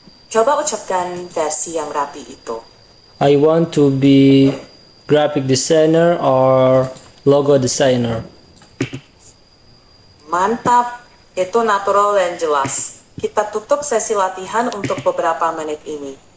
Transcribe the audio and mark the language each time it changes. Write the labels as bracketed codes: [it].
[id] Coba ucapkan versi yang rapi itu. [en] I want to be graphic designer or logo designer. [id] Mantap, itu natural dan jelas. Kita tutup sesi latihan untuk beberapa menit ini.